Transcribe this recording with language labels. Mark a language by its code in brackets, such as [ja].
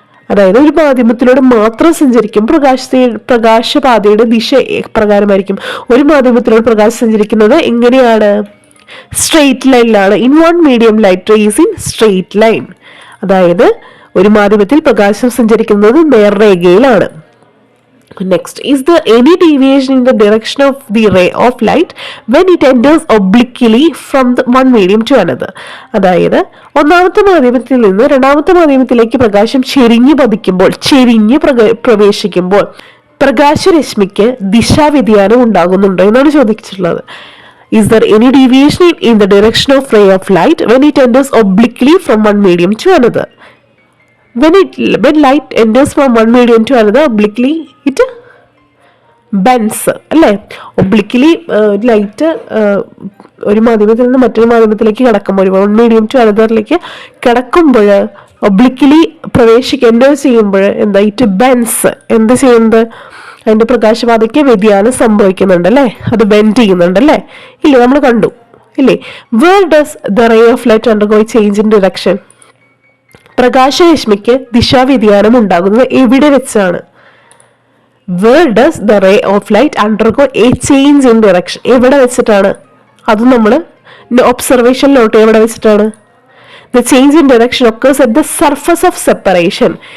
[ml] അതായത് ഒരു മാധ്യമത്തിലൂടെ മാത്രം സഞ്ചരിക്കും പ്രകാശപാതയുടെ ദിശ പ്രകാരമായിരിക്കും. ഒരു മാധ്യമത്തിലൂടെ പ്രകാശം സഞ്ചരിക്കുന്നത് എങ്ങനെയാണ്? Straight ലൈനിലാണ്. [en] In one medium light ray is in straight line. [ml] അതായത് ഒരു മാധ്യമത്തിൽ പ്രകാശം സഞ്ചരിക്കുന്നത് നേർരേഖയിലാണ്. [en] Next, is there any deviation in the direction of the ray of light when it enters obliquely from one medium to another? [ml] അതായത് ഒന്നാമത്തെ മാധ്യമത്തിൽ നിന്ന് രണ്ടാമത്തെ മാധ്യമത്തിലേക്ക് പ്രകാശം ചെരിഞ്ഞു പ്രവേശിക്കുമ്പോൾ പ്രകാശരശ്മിക്ക് ദിശാവ്യതിയാനം ഉണ്ടാകുന്നുണ്ടോ എന്നാണ് ചോദിച്ചിട്ടുള്ളത്. [en] Is there any deviation in the direction of ray of light when it enters obliquely from one medium to another? When light enters from one medium to another, obliquely it bends, അല്ലേ? [ml] ഒബ്ലിക്ലി light ഒരു മാധ്യമത്തിൽ നിന്ന് മറ്റൊരു മാധ്യമത്തിലേക്ക് കടക്കുമ്പോൾ, [en] one medium to anotherലേക്ക് [ml] കടക്കുമ്പോൾ, ഒബ്ലിക്ലി enter ചെയ്യുമ്പോൾ എന്താ? [en] It bends. [ml] എന്ത് ചെയ്യുന്നത്? അതിൻ്റെ പ്രകാശപാതയ്ക്ക് വ്യതിയാനം സംഭവിക്കുന്നുണ്ട്, അല്ലേ? അത് ബെൻഡ് ചെയ്യുന്നുണ്ട്, അല്ലേ? ഇല്ലേ, നമ്മൾ കണ്ടു, ഇല്ലേ? [en] Where does the ray of light undergo change in direction? [ml] പ്രകാശരശ്മിക്ക് ദിശാവ്യതിയാനം ഉണ്ടാകുന്നത് എവിടെ വെച്ചാണ്? [en] Where does the ray of light undergo a change in direction? [ml] എവിടെ വെച്ചിട്ടാണ്? അത് നമ്മൾ ഒബ്സർവേഷൻ നോട്ട് എവിടെ വെച്ചിട്ടാണ്? [en] The change in direction occurs at the surface of separation.